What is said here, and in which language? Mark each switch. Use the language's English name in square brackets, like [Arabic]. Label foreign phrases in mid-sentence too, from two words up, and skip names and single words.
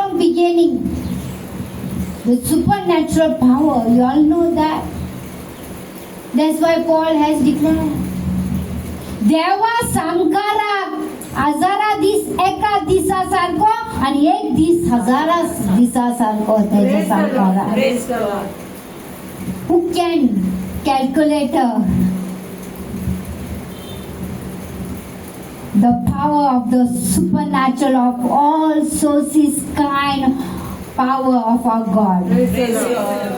[English] beginning. The supernatural power, you all know that. That's why Paul has declared. [Konkani] देवा सामकारा हजारा दीस एका दिसासारको आणि एक दीस हजारा दिसासारको त्याचे सामकारा. [English] Praise the Lord. Who can calculate the power of the supernatural of all sources kind power of our God? Praise the Lord.